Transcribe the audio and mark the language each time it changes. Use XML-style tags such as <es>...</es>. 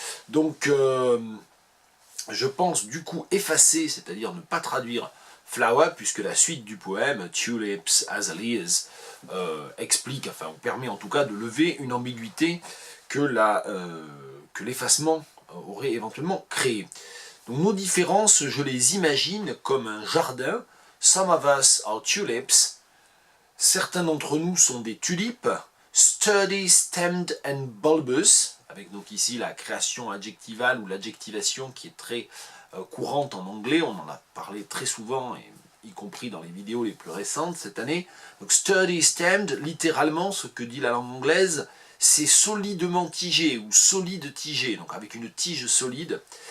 <fr>Donc, je pense du coup effacer, c'est-à-dire ne pas traduire flower, puisque la suite du poème, tulips, azaleas, explique, enfin, permet en tout cas de lever une ambiguïté que l'effacement aurait éventuellement créée. Donc nos différences, je les imagine comme un jardin.</fr> <en>Some of us are tulips.</en> <fr>Certains d'entre nous sont des tulipes.</fr> <en>Sturdy, stemmed and bulbous.</en> <fr>Avec donc ici la création adjectivale ou l'adjectivation qui est très courante en anglais. On en a parlé très souvent, y compris dans les vidéos les plus récentes cette année. Donc sturdy, stemmed, littéralement, ce que dit la langue anglaise, c'est solidement tigé ou solide tigé. Donc avec une tige solide.</fr>